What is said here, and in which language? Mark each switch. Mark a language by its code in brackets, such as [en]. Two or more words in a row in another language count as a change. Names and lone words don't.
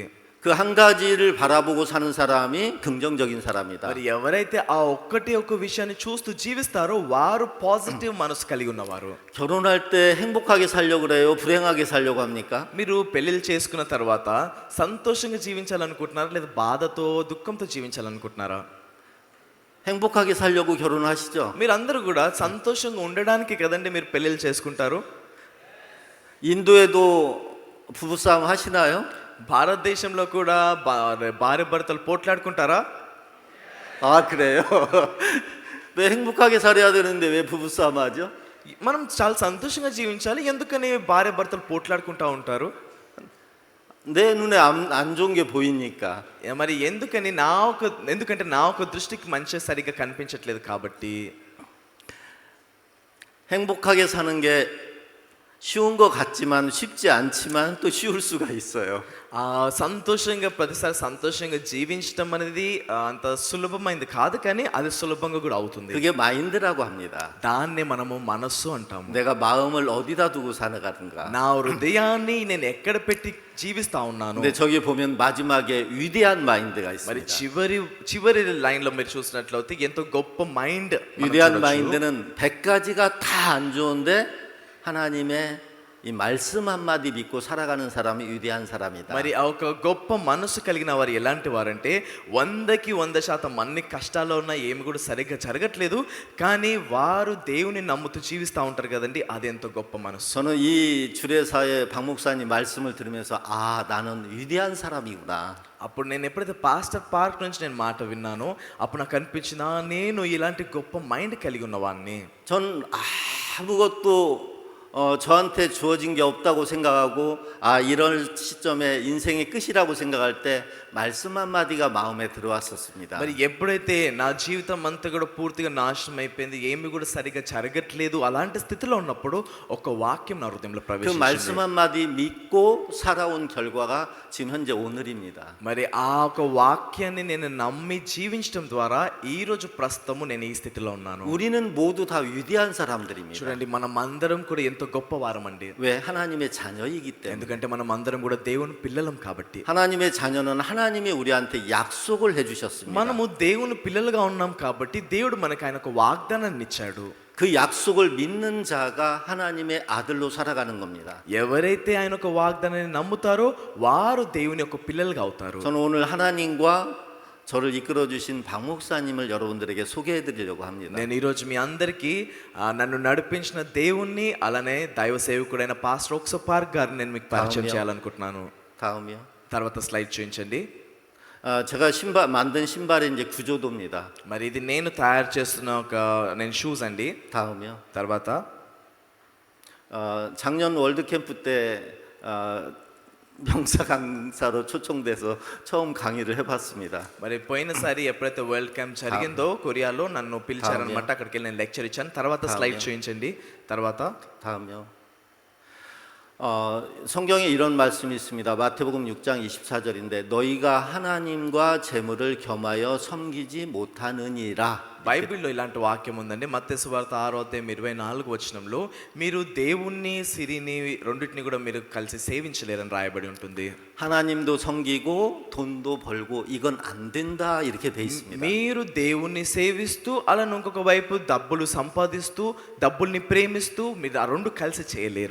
[ko] 그 한 가지를 바라보고 사는 사람이 긍정적인 사람이다. [te] మరి ఎవరైతే ఆ ఒక్క విషయాన్ని చూస్తూ జీవిస్తారో వారు పాజిటివ్ మనసు కలిగి ఉన్నవారు. [ko] 결혼할 때 행복하게 살려고 그래요? 불행하게 살려고 합니까? [te] మీరు పెళ్లిళ్ళు చేసుకున్న తర్వాత సంతోషంగా జీవించాలనుకుంటున్నారా, లేదా బాధతో దుఃఖంతో జీవించాలనుకుంటున్నారా? [ko] 행복하게 살려고 결혼하시죠? [te] మీరందరూ కూడా సంతోషంగా ఉండడానికి కదండి మీరు పెళ్లిళ్ళు చేసుకుంటారు. [ko] 인도에도 부부싸움 하시나요? [te] భారతదేశంలో కూడా భార్య భర్తలు పోట్లాడుకుంటారా? [ko] 그래요? 왜 행복하게 살아야 되는데 왜 부부싸움 하죠? [te] మనం చాలా సంతోషంగా జీవించాలి, ఎందుకని భార్య భర్తలు పోట్లాడుకుంటా ఉంటారు? [ko] 내 눈에 안 좋은 게 보이니까. [te] మరి ఎందుకంటే నా ఒక దృష్టికి మంచి సరిగ్గా కనిపించట్లేదు కాబట్టి. [ko] 행복하게 사는 게 쉬운 것 같지만 쉽지 않지만 또 쉬울 수가 있어요. [te] సంతోషంగా ప్రతిసారి సంతోషంగా జీవించడం అనేది అంత సులభమైంది కాదు, కానీ అది సులభంగా కూడా అవుతుంది. [ko] 그게 마인드라고 합니다. [te] దాన్నే మనము మనస్సు అంటాము. [ko] 내가 마음을 어디다 두고 사는가. [te] నా హృదయాన్ని నేను ఎక్కడ పెట్టి జీవిస్తా ఉన్నాను. [ko] 근데 저기 보면 마지막에 위대한 마인드가 [te] మరి [ko] 있습니다. [te] చివరి లైన్ లో మీరు చూసినట్లయితే ఎంతో గొప్ప మైండ్. [ko] 위대한 마인드는 100가지가 다 안 좋은데 하나님의 이 말씀 한마디 믿고 살아가는 사람이 위대한 사람이다. [te] మరి ఒక గొప్ప మనసు కలిగిన వారు ఎలాంటి వారంటే 100కి 100% అన్ని కష్టాల్లో ఉన్న ఏమి కూడా సరిగ్గా జరగట్లేదు, కానీ వారు దేవుని నమ్ముతూ జీవిస్తూ ఉంటారు కదండి, అది ఎంతో గొప్ప మనసు. [ko] 저는 이 주례사의 박 목사님 말씀을 들으면서 나는 위대한 사람이구나. [te] అప్పుడు నేను ఎప్పుడైతే పాస్టర్ పార్క్ నుంచి నేను మాట విన్నానో అప్పుడు నాకు అనిపించింది నేను ఇలాంటి గొప్ప మైండ్ కలిగి ఉన్నవాడిని. [ko] 전 아무것도 저한테 주어진 게 없다고 생각하고 이런 시점에 인생의 끝이라고 생각할 때 말씀 한마디가 마음에 들어왔었습니다. [te] మరి ఎప్పుడైతే నా జీవితం అంతా కూడా పూర్తిగా నాశనం అయిపోయింది, ఏమి కూడా సరిగా జరగట్లేదు, అలాంటి స్థితిలో ఉన్నప్పుడు ఒక వాక్యం నా హృదయంలో [ko] 그 [te] ప్రవేశించింది. [ko] 말씀 한마디 믿고 살아온 결과가 지금 현재 오늘입니다. [te] మరి ఆ ఒక వాక్యాన్ని నేను నమ్మి జీవించడం ద్వారా ఈ రోజు ప్రస్తుతము నేను ఈ స్థితిలో ఉన్నాను. [ko] 우리는 모두 다 위대한 사람들입니다. [te] చూడండి, మనం అందరం కూడా ఎంతో గొప్పవారం అండి. [ko] 왜? 하나님의 자녀이기 때문에. [te] ఎందుకంటే మనం అందరం కూడా దేవుని పిల్లలం కాబట్టి. [ko] 하나님의 자녀는 하나님이 우리한테 약속을 해주셨습니다. [te] మనము దేవుని పిల్లలుగా ఉన్నాం కాబట్టి దేవుడు మనకు ఆయన ఒక వాగ్దానాన్ని ఇచ్చాడు. [ko] 그 약속을 믿는 자가 하나님의 아들로 살아가는 겁니다. [te] ఎవరైతే ఆయన ఒక వాగ్దానాన్ని నమ్ముతారో వారు దేవుని యొక్క పిల్లలుగా అవుతారు. [ko] 저는 오늘 하나님과 저를 이끌어 주신 박 목사님을 여러분들에게 소개해 드리려고 합니다. [te] నేను ఈరోజు మీ అందరికీ నన్ను నడిపించిన దేవుణ్ణి, అలానే దైవ సేవకుడైన పాస్టర్ ఓక్సో పార్క్ గారిని నేను మీకు పరిచయం [ko] 다음이요. [te] చేయాలనుకుంటున్నాను. [ko] 다음이요. [te] తర్వాత స్లైడ్ చూపించండి. [ko] 제가 만든 신발의 이제 구조도입니다. [te] మరి ఇది నేను తయారు చేస్తున్న నేను షూస్ అండి. [ko] 다음이요. [te] తర్వాత [ko] 작년 월드 캠프 때 명사 강사로 초청돼서 처음 강의를 해봤습니다. [te] మరి పోయినసారి ఎప్పుడైతే వరల్డ్ క్యాంప్ జరిగిందో కొరియాలో నన్ను పిలిచారనమాట. అక్కడికి వెళ్ళి నేను లెక్చర్ ఇచ్చాను. తర్వాత స్లైడ్ చూపించండి. తర్వాత [ko] 다음이요. 성경에 이런 말씀이 있습니다. 마태복음 6장 24절인데 너희가 하나님과 재물을 겸하여 섬기지 못하느니라. [te] బైబిల్లో ఇలాంటి వాక్యం ఉందండి. మత్తయి సువార్త 6:24 మీరు దేవుణ్ణి సిరిని రెండింటిని కూడా మీరు కలిసి సేవించలేరని రాయబడి ఉంటుంది. [ko] 하나님도 섬기고 돈도 벌고 이건 안 된다 이렇게 돼 있습니다. [te] మీరు దేవుణ్ణి సేవిస్తూ అలానే ఇంకొక వైపు డబ్బులు సంపాదిస్తూ డబ్బుల్ని ప్రేమిస్తూ మీరు ఆ రెండు కలిసి చేయలేరు.